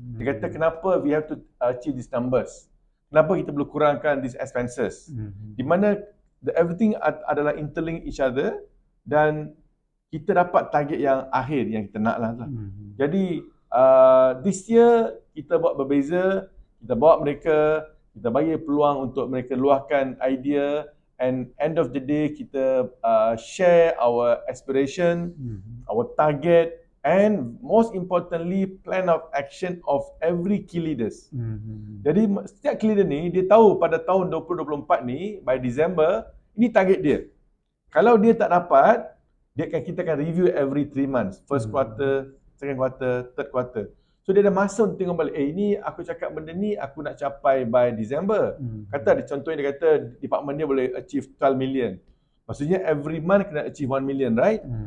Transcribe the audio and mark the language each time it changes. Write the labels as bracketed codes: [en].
[ms] Dia kata kenapa [en] we have to achieve these numbers. [ms] Kenapa kita perlu kurangkan [en] these expenses. [ms] Di mana everything adalah [en] interlink each other [ms] dan kita dapat target yang akhir yang kita nak lah. Jadi [en] this year [ms] kita buat berbeza, kita bawa mereka, kita bagi peluang untuk mereka luahkan idea. [en] And end of the day, [ms] kita [en] share our aspiration, our target, and most importantly, plan of action of every key leaders. [ms] Jadi setiap key leader ni, dia tahu pada tahun 2024 ni, [en] by December, [ms] ini target dia. Kalau dia tak dapat, kita akan review [en] every 3 months. First quarter, second quarter, third quarter. [ms] So dia ada masa untuk tengok balik, ini aku cakap benda ni aku nak capai [en] by December. [ms] Contohnya dia kata department dia boleh achieve 12 million. Maksudnya [en] every month kena achieve 1 million, right?